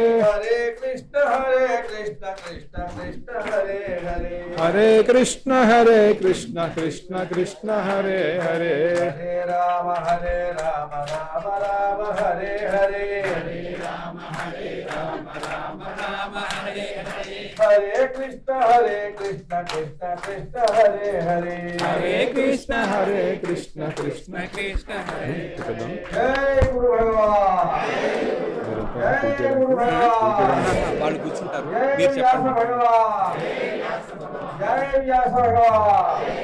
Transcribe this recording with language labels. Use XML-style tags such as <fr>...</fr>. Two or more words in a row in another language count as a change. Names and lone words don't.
<sa>హరే కృష్ణ కృష్ణ కృష్ణ హరే హరే హరే కృష్ణ కృష్ణ కృష్ణ హరే హరే హరే రామ రామ రామ హరే హరే హరే కృష్ణ కృష్ణ కృష్ణ హరే హరే హరే కృష్ణ కృష్ణ కృష్ణ హరే జై గురు భగవాన్ జై గురు భగవాన్</sa> <te>వాళ్ళు కూర్చుంటారు</te> <sa>జై</sa> <te>మీరు వ్యాస చెప్పండి.</te> <sa>భగవాన్ జై వ్యాస భగవాన్</sa>